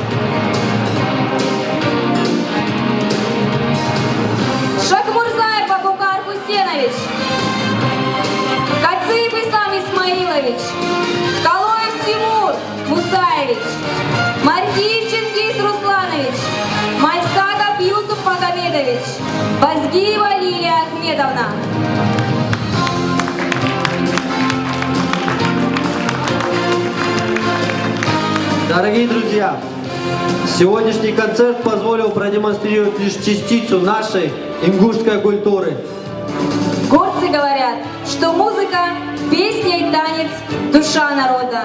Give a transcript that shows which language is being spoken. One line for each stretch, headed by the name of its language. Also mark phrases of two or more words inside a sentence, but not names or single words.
Russian: Шахмурзаев Абукар Хусенович. Кациев Ислам Исмаилович. Калоев Тимур Мусаевич. Маргиев Чингиз Русланович. Мальсагов Юсуф Магомедович. Базгиева Лилия Ахмедовна. Дорогие друзья, сегодняшний концерт позволил продемонстрировать лишь частицу нашей ингушской культуры. Горцы говорят, что музыка, песня и танец – душа народа.